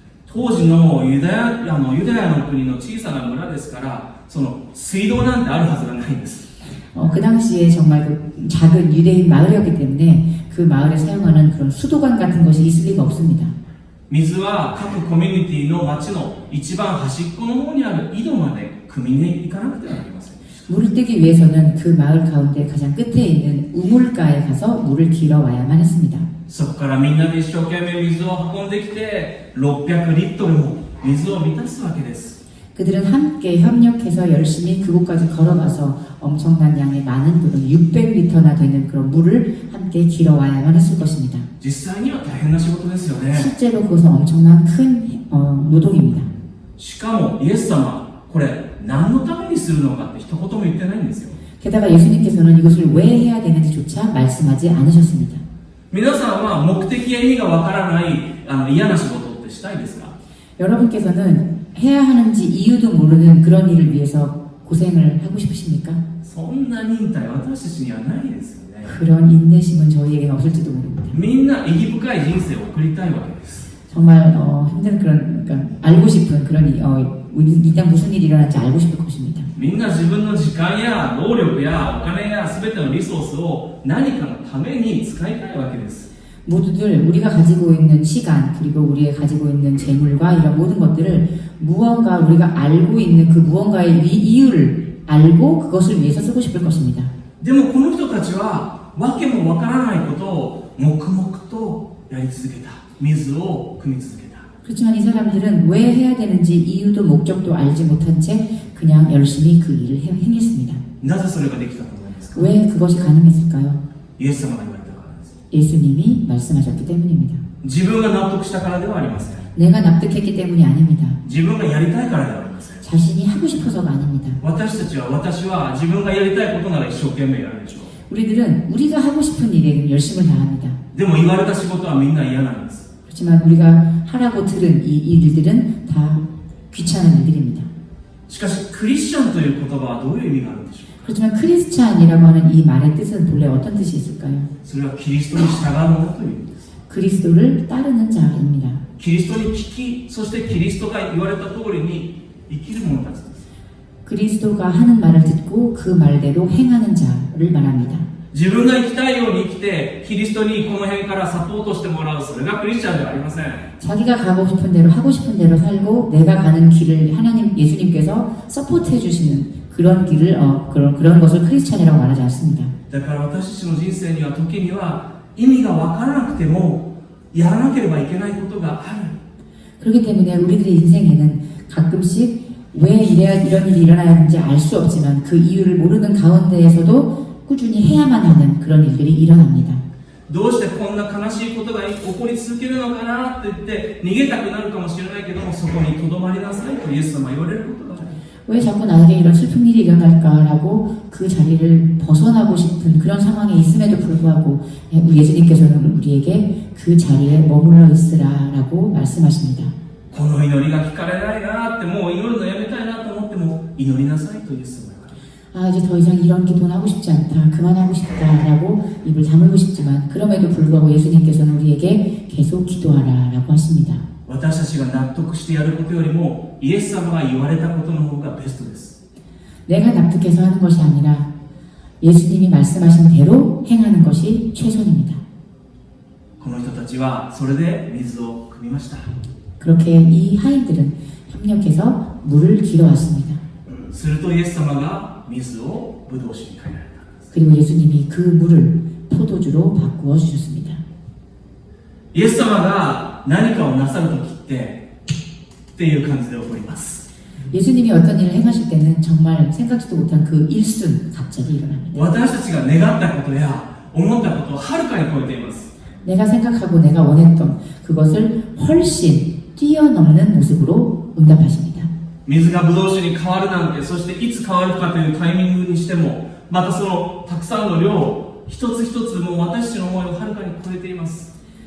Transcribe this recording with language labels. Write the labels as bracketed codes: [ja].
[ja] 当時のユダヤの国の小さな村ですからその水道なんてあるはずがないんです。 [ko] 그 당시에 정말 그 작은 유대인 마을이었기 때문에 그 마을에 사용하는 그런 수도관 같은 것이 있을 리가 없습니다. [ja] 水は各コミュニティの町の一番端っこの方にある井戸まで汲みに行かなくてはなりません。 [ko] 물을 뜨기 위해서는 그 마을 가운데 가장 끝에 있는 우물가에 가서 물을 길어 와야만 했습니다. [ja] そこからみんなで一生懸命水を運んできて600リットルも水を満たすわけです。 [ko] 그들은 함께 협력해서 열심히 그곳까지 걸어가서 엄청난 양의 많은 물을 600리터나 되는 그런 물을 함께 길어 와야만 했을 것입니다. [ja] 実際には大変な仕事ですよね。 [ko] 실제로 그것은 엄청난 큰 노동입니다. [ja] しかもイエス様これ何のためにするのかって一言も言ってないんですよ。 [ko] 게다가 예수님께서는 이것을 왜 해야 되는지조차 말씀하지 않으셨습니다. [ja] 皆さんは目的や意味がわからない嫌な仕事ってしたいですか？ [ko] 여러분께서는 해야 하는지 이유도 모르는 그런 일을 위해서 고생을 하고 싶으십니까? [ja] そんな忍耐私たちにはないですよね。 [ko] 그런 인내심은 저희에게는 없을지도 모릅니다. [ja] みんな意義深い人生を送りたいわけです。 [ko] 정말 힘든 그런 그러니까 알고 싶은 그런 이 땅 무슨 일이 일어날지 알고 싶을 것입니다. [ja] みんな自分の時間や能力やお金や全てのリソースを何かのために使いたいわけです。 [ko] 모두들 우리가 가지고 있는 시간 그리고 우리가 가지고 있는 재물과 이런 모든 것들을 무언가 우리가 알고 있는 그 무언가의 이유를 알고 그것을 위해서 쓰고 싶을 것입니다. [ja] でもこの人たちはわけもわからないことを黙々とやり続けた。水を汲み続けた。 [ko] 그렇지만 이 사람들은 왜 해야 되는지 이유도 목적도 알지 못한 채 그냥 열심히 그 일을 행했습니다. [ja] なぜそれができたと思いますか？ [ko] 왜 그것이 가능했을까요? [ja] イエス様が言われたからです。 [ko] 예수님이 말씀하셨기 때문입니다. [ja] 自分が納得したからではありません。 [ko] 내가 납득했기 때문이 아닙니다. [ja] 自分がやりたいからではありません。 [ko] 자신이 하고 싶어서가 아닙니다. [ja] 私は自分がやりたいことなら一生懸命やるでしょう。 [ko] 우리들은 우리가 하고 싶은 일에 열심을 다합니다. [ja] でも言われた仕事はみんな嫌なんです。 [ko] 그렇지만 우리가 하라고 들은 이 일들은 다 귀찮은 일들입니다. [ja] しかしクリスチャンという言葉はどういう意味があるんでしょうか？ [ko] 그렇지만 크리스찬이라고 하는 이 말의 뜻은 본래 어떤 뜻이 있을까요? [ja] それはキリストに従うものという意味です。 [ko] 그리스도를 따르는 자입니다. [ja] キリストに聞き、そしてキリストが言われた通りに生きる者たちです。 [ko] 그리스도가 하는 말을 듣고 그 말대로 행하는 자를 말합니다. [ja] 自分が生きたいように生きてキリストにこの辺からサポートしてもらう、それがクリスチャンではありません。 [ko] 자기가 가고 싶은 대로 하고 싶은 대로 살고 내가 가는 길을 하나님 예수님께서 서포트해 주시는 그런 길을 그런 것을 크리스찬이라고 말하지 않습니다. [ja] だから私たちの人生には時には意味が分からなくてもやらなければいけないことがある。 [ko] 그렇기 때문에 우리들의 인생에는 가끔씩 왜 이런 일이 일어나야 하는지 알 수 없지만 그 이유를 모르는 가운데에서도 꾸준히 해야만 하는 그런 일들이 일어납니다. [ja] どうしてこんな悲しいことが起こり続けるのかなって言って逃げたくなるかもしれないけども、そこにとどまりなさいとイエス様は言われることがある。 [ko] 왜 자꾸 나에게 이런 슬픈 일이 일어날까라고 그 자리를 벗어나고 싶은 그런 상황에 있음에도 불구하고 예수님께서는 우리에게 그 자리에 머물러 있으라라고 말씀하십니다. [ja] この祈りが聞かれないなって、もう祈るのやめたいなと思っても祈りなさいとイエス様が言われる。 [ko] 이제 더 이상 이런 기도는 하고 싶지 않다, 그만하고 싶다라고 입을 다물고 싶지만 그럼에도 불구하고 예수님께서는 우리에게 계속 기도하라라고 하십니다. [ja] 私たちが納得してやることよりもイエス様が言われたことの方がベストです。 [ko] 내가 납득해서 하는 것이 아니라 예수님이 말씀하신 대로 행하는 것이 최선입니다. [ja] この人たちはそれで水を汲みました。 [ko] 그렇게 이 하인들은 협력해서 물을 길어왔습니다. [ja] するとイエス様が水をブドウ酒に変えられたんです。 [ko] 그리고 예수님이 그 물을 포도주로 바꾸어 주셨습니다. [ja] イエス様が何かをなさるときっていう感じで起こります。 [ko] 예수님이 어떤 일을 행하실 때는 정말 생각지도 못한 그 일순 갑자기 일어납니다. [ja] 私たちが願ったことや思ったことをはるかに超えています。 [ko] 내가 생각하고 내가 원했던 그것을 훨씬 뛰어넘는 모습으로 응답하십니다. [ja] 水がブドウ酒に変わるなんて、そしていつ変わるかというタイミングにしても、またそのたくさんの量一つ一つも私たちの思いをはるかに超えています。